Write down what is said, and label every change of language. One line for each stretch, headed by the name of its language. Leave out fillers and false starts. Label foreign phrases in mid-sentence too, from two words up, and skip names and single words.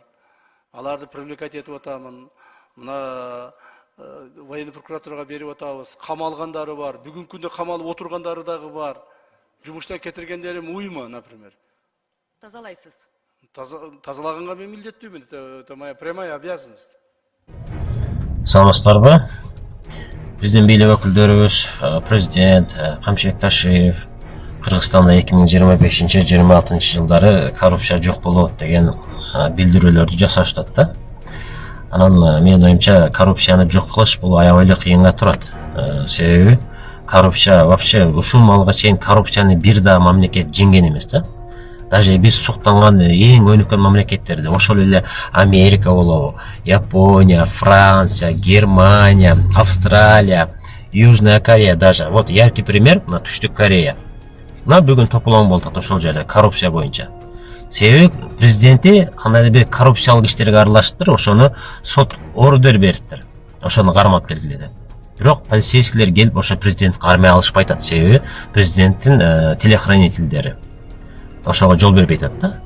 Kyrgyz: Аларды привлекать этип атамын. Мына военный прокуратурага берип атабыз. Камалгандары бар. Бүгүнкү күндө камалып отургандары дагы бар. Жумуштан кетиргендерим
Russian: уйма, например.
Kyrgyz: Тазалайсыз. Тазалаганга мен милдеттүүмүн.
Russian: Это моя прямая обязанность.
Kyrgyz: Саламатсыздарбы? Биздин бийлик өкүлдөрүбүз, президент Камшыбек Ташиев Кыргызстанда 2025-26 жылдары коррупция жок болот деген билдирүүлөрдү жасашат да. Анан менин оюмча коррупцияны жок кылыш бул аябай эле кыйынга турат. Себеби коррупция вообще ушул малга чейин коррупцияны бир да мамлекет жеңген эмес да. Даже биз суктанган эң өнүккөн мамлекеттерде, ошол эле Америка болобу, Япония, Франция, Германия, Австралия,
Russian: Южная Корея даже. Вот яркий пример на Түштүк Корея.
Kyrgyz: Мына бүгүн тополоң болуп атат ошол жерде коррупция боюнча. Себеби президенти кандайдыр бир коррупциялык иштерге аралашыптыр, ошону сот ордер бериптир. Ошону кармап келгиле деп. Бирок полицейскийлер келип ошо президентти кармай алышпай атат. Себеби президенттин телохранительдери ошого жол бербей атат да.